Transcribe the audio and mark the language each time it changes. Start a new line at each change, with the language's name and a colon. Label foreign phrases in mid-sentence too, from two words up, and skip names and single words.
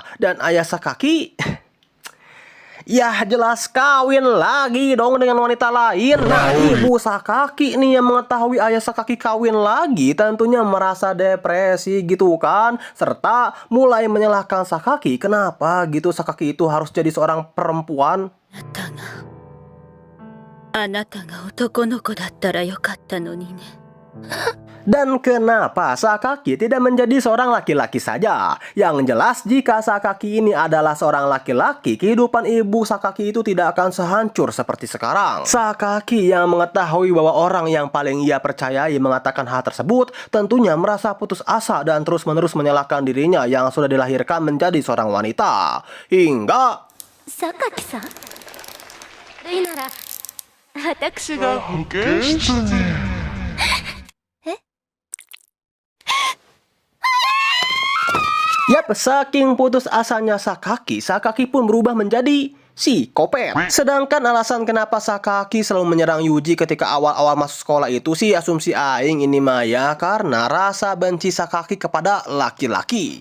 Indonesian: Dan ayah Sakaki ya jelas kawin lagi dong dengan wanita lain. Nah, ibu Sakaki nih yang mengetahui ayah Sakaki kawin lagi tentunya merasa depresi gitu kan. Serta mulai menyalahkan Sakaki. Kenapa gitu Sakaki itu harus jadi seorang perempuan?
Japanese: あなたが男の子だったらよかったのにね。
Indonesian: Dan kenapa Sakaki tidak menjadi seorang laki-laki saja? Yang jelas jika Sakaki ini adalah seorang laki-laki, kehidupan ibu Sakaki itu tidak akan sehancur seperti sekarang. Sakaki yang mengetahui bahwa orang yang paling ia percayai mengatakan hal tersebut, tentunya merasa putus asa dan terus-menerus menyalahkan dirinya yang sudah dilahirkan menjadi seorang wanita. Hingga
Japanese: 榊さん、いいなら私が。
Indonesian: Yap, saking putus asanya Sakaki pun berubah menjadi psikopat. Sedangkan alasan kenapa Sakaki selalu menyerang Yuji ketika awal-awal masuk sekolah itu sih asumsi aing ini mah ya karena rasa benci Sakaki kepada laki-laki.